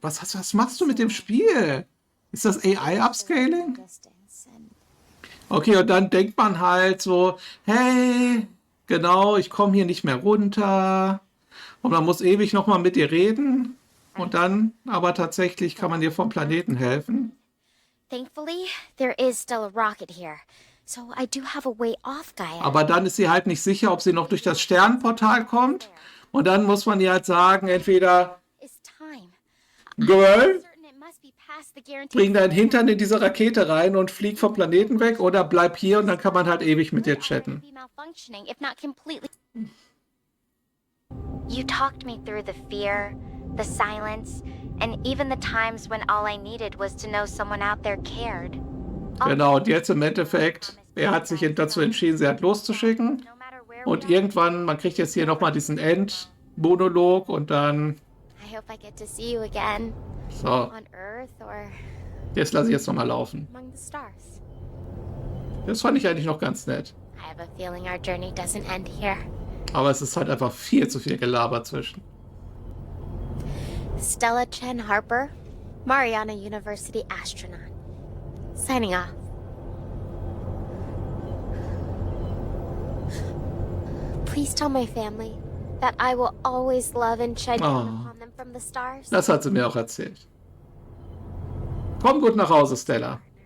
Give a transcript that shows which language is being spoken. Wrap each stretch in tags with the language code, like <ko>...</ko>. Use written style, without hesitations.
<de>Was machst du mit dem Spiel? Ist das AI-Upscaling? Okay, und dann denkt man halt so, hey, genau, ich komme hier nicht mehr runter. Und man muss ewig nochmal mit dir reden. Und dann, aber tatsächlich kann man dir vom Planeten helfen.</de> <en>Thankfully, there is still a rocket here. So I do have a way off, Gaia.</en> <de>Aber dann ist sie halt nicht sicher, ob sie noch durch das Sternenportal kommt. Und dann muss man ihr halt sagen, entweder,</de> <en>Is time. Girl, Certain it must be past the guaranteed...</en> <de>bring deinen Hintern in diese Rakete rein und flieg vom Planeten weg. Oder bleib hier und dann kann man halt ewig mit dir chatten.</de> <en>Be malfunctioning, if not completely... You talked me through the fear, the silence, and even the times when all I needed was to know someone out there cared.</en> <de>Genau, und jetzt im Endeffekt, er hat sich dazu entschieden, sie halt loszuschicken.</de> <en>No matter where we</en> <de>Und</de> <en>are,</en> <de>irgendwann, man kriegt jetzt hier nochmal diesen Endmonolog und dann,</de> <en>I hope I get to see you again.</en> <de>so,</de> <en>On Earth or</en> <de>jetzt lasse ich jetzt nochmal laufen.</de> <en>among the stars.</en> <de>Das fand ich eigentlich noch ganz nett.</de> <en>I have a feeling our journey doesn't end here.</en> <de>Aber es ist halt einfach viel zu viel Gelaber zwischen.</de> <en>Stella Chen Harper, Mariana University astronaut. Signing off. Please tell my family that I will always love and shed down Oh. upon them from the stars.</en> <de>Das hat sie mir auch erzählt. Komm gut nach Hause, Stella.</de>